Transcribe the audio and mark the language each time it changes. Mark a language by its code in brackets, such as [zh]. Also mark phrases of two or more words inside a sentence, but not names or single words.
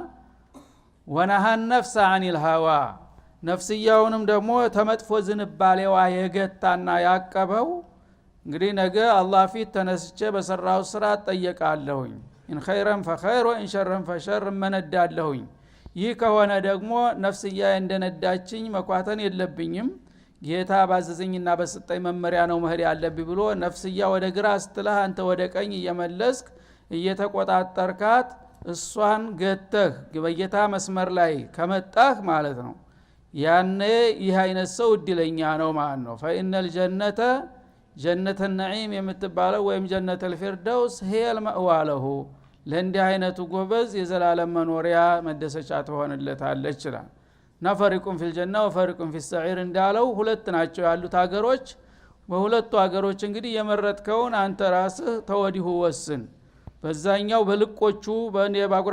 [ar] ونهى النفس عن الهوى [am] ነፍስያውንም ደግሞ ተመጥፎ ዝንባሌዋ የገታና ያቀበው እንግዲህ ነገ አላህ ፊት ተነስቼ በሰራው ስራ ተጠየቃለሁኝ [ar] إن خيرا فخير وإن شرا فشر [am] መነዳለሁኝ። ይህ ከሆነ ደግሞ ነፍስያ እንደነዳችኝ መኳተን የለብኝም ጌታ ባዘዘኝና በሰጠኝ መመሪያ ነው መሄድ ያለብኝ ብሎ ነፍስያ ወደ ግራ ስትልህ አንተ ወደ ቀኝ እየመለስክ እየተቆጣጠርካት እሷን ገተህ በጌታ መስመር ላይ ከመጣህ ማለት ነው። ያኔ ይህ አይነት ሰው እድለኛ ነው ማለት ነው። [ar] فإن الجنة جنة النعيم [am] የምትባለው ወይም [ar] جنة الفردوس هي المأوى له [am] ለእንዲህ አይነቱ ጎበዝ የዘላለም መኖሪያ መደሰቻ ትሆንለታለች ይላል። [ar] ففريق في الجنة وفريق في السعير [am] እንዳለው ሁለት ናቸው ያሉት ሀገሮች። በሁለቱ ሀገሮች እንግዲህ የመረጥከውን አንተ ራስህ ተወዲሁ ወስን። በዛኛው በልቆቹ በአጉራ